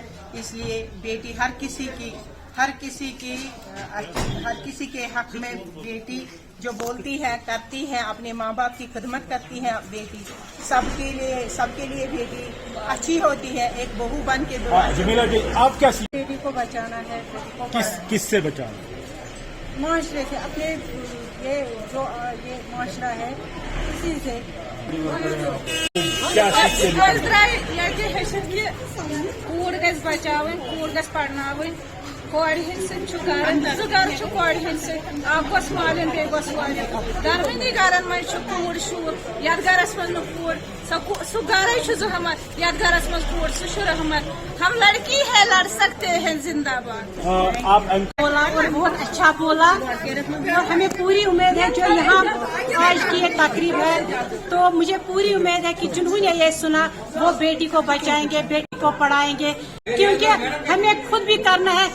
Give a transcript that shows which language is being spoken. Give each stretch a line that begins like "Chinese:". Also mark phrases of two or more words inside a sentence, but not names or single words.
Urdu: اس لیے بیٹی ہر کسی کے حق میں بیٹی جو بولتی ہے کرتی ہے، اپنے ماں باپ کی خدمت کرتی ہے. بیٹی سب کے لیے بیٹی اچھی ہوتی ہے. ایک بہو بن کے جمیلہ جی آپ کیا بیٹی کو بچانا ہے. بیٹی کو کس سے بچانا؟ معاشرے سے، اپنے یہ معاشرہ ہے اسی سے.
Kashmiri: کوڑ گژھِ بچاوٕنۍ، کوڑ گژھِ پرناوٕنۍ. کورِ ہٕنٛدۍ سۭتۍ چھُ گرن، زٕ گرٕ چھُ کورِ ہٕنٛدۍ سۭتۍ. اکھ گوٚژھ مالُن بیٚیہِ گوٚژھ والُن. دۄنوٕنی گرن منٛز چھُ کوٗر شُر. یتھ گرس منٛز نہٕ کوٗر سُہ گرے چھُ زحمت، یتھ گرس منٛز کوٗر سُہ چھُ رحمت.
Urdu: ہم لڑکی ہے لڑ سکتے ہیں زندہ باد. بولا اور بہت اچھا بولا اور ہمیں پوری امید ہے جو یہاں آج کی یہ تقریب ہے تو مجھے پوری امید ہے کہ جنہوں نے یہ سنا وہ بیٹی کو بچائیں گے، بیٹی کو پڑھائیں گے، کیونکہ ہمیں خود بھی کرنا ہے.